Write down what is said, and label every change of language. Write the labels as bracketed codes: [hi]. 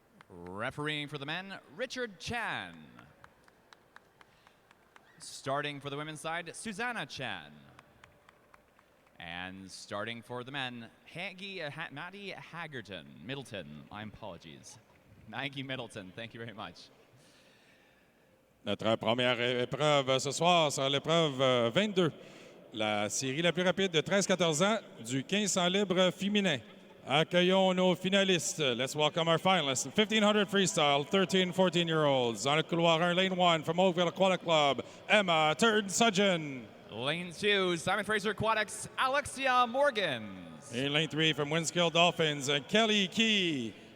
[en] Refereeing for the men, Richard Chan. Starting for the women's side, Susanna Chan. And starting for the men, Maddie Middleton. My apologies. Maggie Middleton, thank you very much. [fr] Notre première épreuve ce soir sera l'épreuve 22, la série la plus rapide de 13-14 ans du 1500 libre féminin. Accueillons nos finalistes. [en] Let's welcome our finalists. 1,500 freestyle, 13 and 14-year-olds. [fr] On le couloir 1, [en] lane 1 from Oakville Aquatic Club, Emma Turd-Sudgeon. Lane 2, Simon Fraser Aquatics, Alexia Morgans. In lane 3 from Winskill Dolphins, Kelly Key.